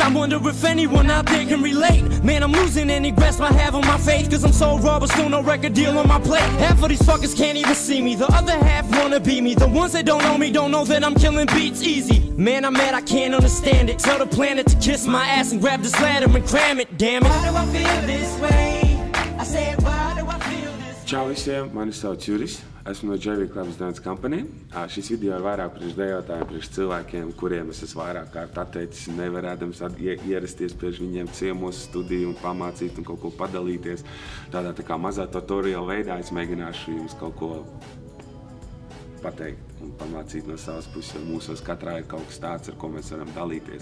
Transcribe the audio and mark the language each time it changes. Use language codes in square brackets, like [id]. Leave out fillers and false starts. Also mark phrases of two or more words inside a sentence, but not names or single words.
[en] I wonder if anyone out there can relate. Man, I'm losing any grasp I have on my faith, cause I'm so raw but still no record deal on my plate. Half of these fuckers can't even see me, the other half wanna be me. The ones that don't know me don't know that I'm killing beats easy. Man, I'm mad I can't understand it. Tell the planet to kiss my ass and grab this ladder and cram it, damn it. Why do I feel this way? I said, why do I feel this way? [lv] Čau visiem, mani sauc Juris, esmu no JV Clubs Dance Company. Šis video ir vairāk priekš dejotājiem, priekš cilvēkiem, kuriem es esmu vairāk kārt atteicis, nevarēdams ierasties priekš viņiem ciemos studiju un pamācīt un kaut ko padalīties. Tādā tā kā mazā tutorial veidā es mēģināšu jums kaut ko pateikt un pamācīt no savas puses, jo mūsos katrā ir kaut kas tāds, ar ko mēs varam dalīties.